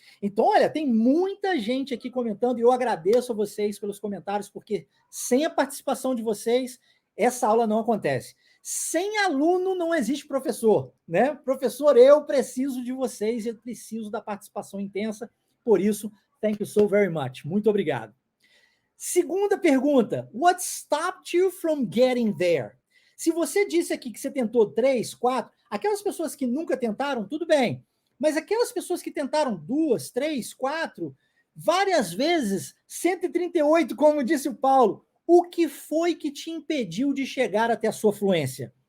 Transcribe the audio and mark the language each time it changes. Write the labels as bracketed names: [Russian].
[Portuguese] Então, olha, tem muita gente aqui comentando e eu agradeço a vocês pelos comentários, porque sem a participação de vocês, essa aula não acontece. Sem aluno não existe professor, né? Professor, eu preciso de vocês, eu preciso da participação intensa, por isso, [English] thank you so very much. [Portuguese] Muito obrigado. Segunda pergunta, [English] what stopped you from getting there? [Portuguese] Se você disse aqui que você tentou 3, 4, aquelas pessoas que nunca tentaram, tudo bem, mas aquelas pessoas que tentaram 2, 3, 4, várias vezes, 138, como disse o Paulo, o que foi que te impediu de chegar até a sua fluência?